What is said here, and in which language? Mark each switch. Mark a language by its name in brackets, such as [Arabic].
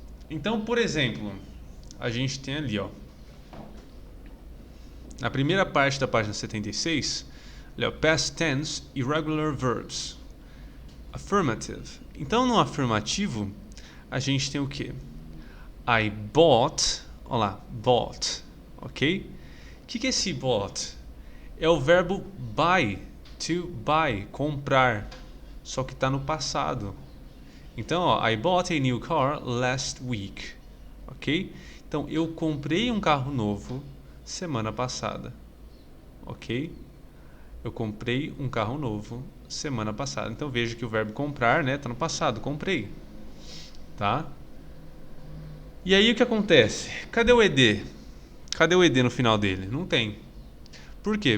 [Portuguese] Então, por exemplo, a gente tem ali, ó, na primeira parte da página 76, ali, ó, [English] past tense, irregular verbs, affirmative. [Portuguese] Então, no afirmativo, a gente tem o quê? [English] I bought, [Portuguese] olha lá, [English] bought, ok? [Portuguese] O que é esse bought? É o verbo buy, to buy, comprar, só que está no passado. Então, ó, [English] I bought a new car last week, ok? [Portuguese] Então, eu comprei um carro novo semana passada, ok? Eu comprei um carro novo semana passada. Então, veja que o verbo comprar, né, está no passado, comprei, tá? E aí o que acontece? Cadê o ED? Cadê o ED no final dele? Não tem. Por quê?